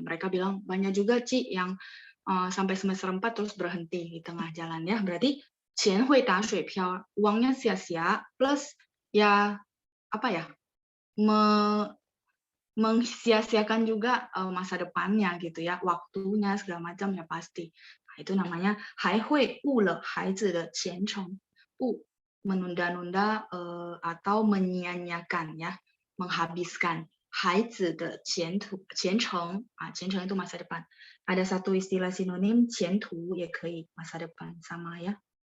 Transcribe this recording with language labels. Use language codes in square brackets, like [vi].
[id] Mereka bilang banyak juga Ci yang sampai semester 4 terus berhenti di tengah jalan ya. Berarti [zh] 钱会打水漂, [id] uangnya sia-sia, plus ya apa ya, mengsia-siakan juga masa depannya gitu ya, waktunya segala macam ya pasti. Nah, itu namanya [zh] 还会误了孩子的前程. [id] 误 menunda-nunda atau menyia-nyiakan ya, menghabiskan [zh] 孩子的前途前程 前程 [id] itu masa depan. Ada satu istilah sinonim 前途 [zh] 也可以 [id] masa depan sama ya.